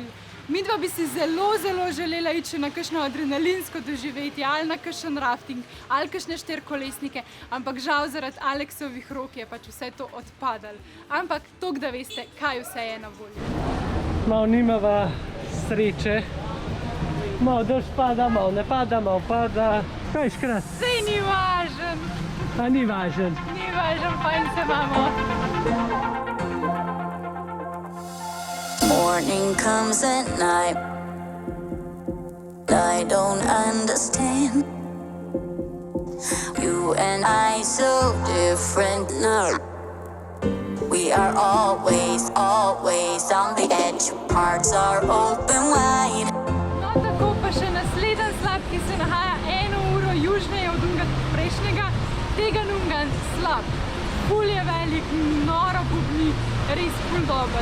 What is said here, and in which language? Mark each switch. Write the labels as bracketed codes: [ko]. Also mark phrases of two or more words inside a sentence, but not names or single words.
[sl] Midva bi si zelo želela iti še na kakšno adrenalinsko doživetje, ali na kakšen rafting, ali kakšne 4-kolesnike, ampak žal zaradi Aleksovih rok je pač vse to odpadalo. Ampak toliko, da veste, kaj vse je na voljo. Malo nimava sreče. Malo dež pada, malo ne pada, malo pada. Kaj škrat? Sej ni važen. A ni važen. Ni važen, fajn se imamo. [en] Morning comes at night. I don't understand. You and I so different now. We are always on the edge. Hearts are open wide. [sl] No, tako pa še naslednji slap, ki se nahaja 1 uro južneje od unga prejšnjega, tega nungan slab. Ful je velik, noro bubni, res ful dober.